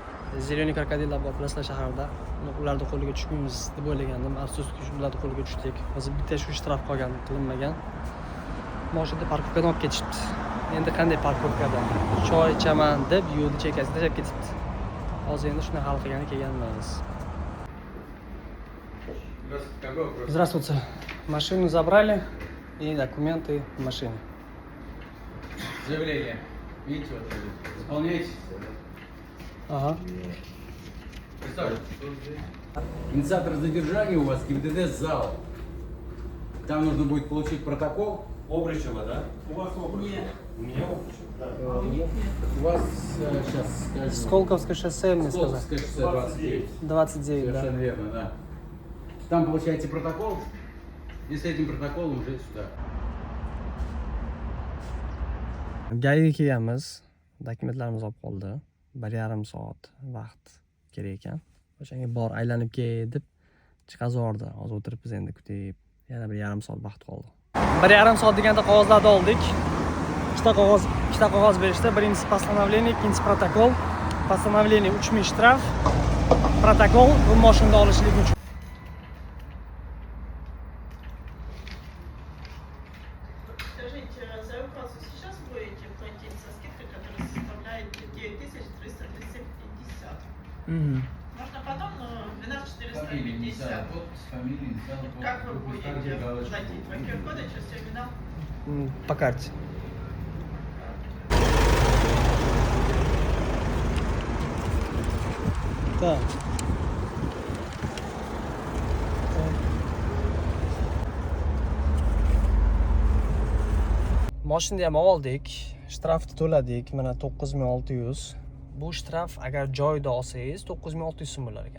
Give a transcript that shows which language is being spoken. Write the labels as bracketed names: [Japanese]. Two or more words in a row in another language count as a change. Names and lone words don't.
[Uzbek] Zelyoniy krokodillar bor bilasizlar shaharda. Ularni qo'liga tushmaymiz deb o'ylagandim. Afsuski ularni qo'liga tushdik. Hozir bitta shu shtraf qolgan, qilinmagan. Mashina parkovkadan olib ketishibdi. Endi qanday parkovkada choy ichaman deb yo'lni chekkasiga tashlab ketibdi. Hozir endi shuni hal qilgani kelganmiz. [Russian] Здравствуйте. Машину забрали и документы в машине. Заявление. Видите, вот заполняете. Ага. Представьте. Инициатор задержания у вас ГИБДД зал. Там нужно будет получить протокол. Обручева, да? У вас Обручева? Нет. У меня Обручева? Да. У вас сейчас скажем. Сколковское шоссе, мне сказали. Сколковское шоссе 29. 29, да. Совершенно верно, да. Там получаете протокол, и с этим протоколом уже сюда. [Uzbek] Gayga kelganmiz. Dokumentlarimiz olib qoldi. 1,5 soat vaqt kerak ekan. O'shanga bor aylanib kel deb chiqazordi. Hozir o'tiribmiz endi kutib. Yana 1,5 soat vaqt qoldi. 1,5 soat deganda qog'ozlarni oldik. Ikkita qog'oz berishdi. Birinchisi постановление, ikkinchisi protokol. Постановление 3000 shtraf. Protokol bu mashinani olishlik uchun. [Russian] Скажите, за эвакуацию сейчас будете платить со скидкой, которая составляет 9337,50. Можно потом, но 12450. Вот с фамилией, Как вы будете платить? По QR-коду через терминал? По карте. Так. [Uzbek] Mashinani ham oldik, shtrafni to'ladik, mana 9600. Bu shtraf agar joyida olsangiz 9600 so'm bo'lar ekan.